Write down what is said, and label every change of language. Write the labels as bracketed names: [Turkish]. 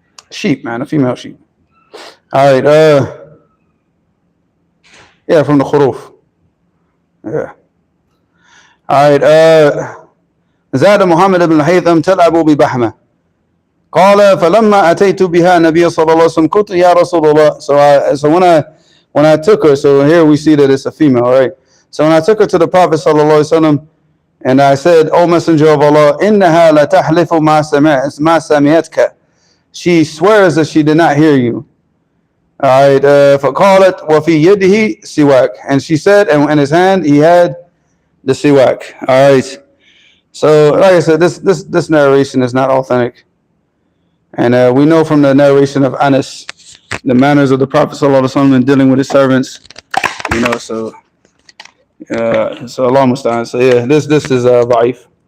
[English] Sheep, man, a female sheep. All right, yeah, from the khuruf. Yeah. All right, [Arabic] زاد محمد بن الهيثم تلعب ببحمة. قال فلما أتيت بها النبي صلى الله عليه وسلم قلت يا رسول الله. [English] So when I took her, so here we see that it's a female, right? So when I took her to the Prophet صلى الله عليه وسلم, and I said, O Messenger of Allah, [Arabic] إنها لتحلف ما سمعتك. [English] She swears that she did not hear you. All right, [Arabic] فقالت وفي يده سواك. [English] And she said, and in his hand he had the siwak. All right. So, like I said, this narration is not authentic, and we know from the narration of Anas the manners of the Prophet ﷺ in dealing with his servants. So Allah musta'an. So yeah, this is da'if.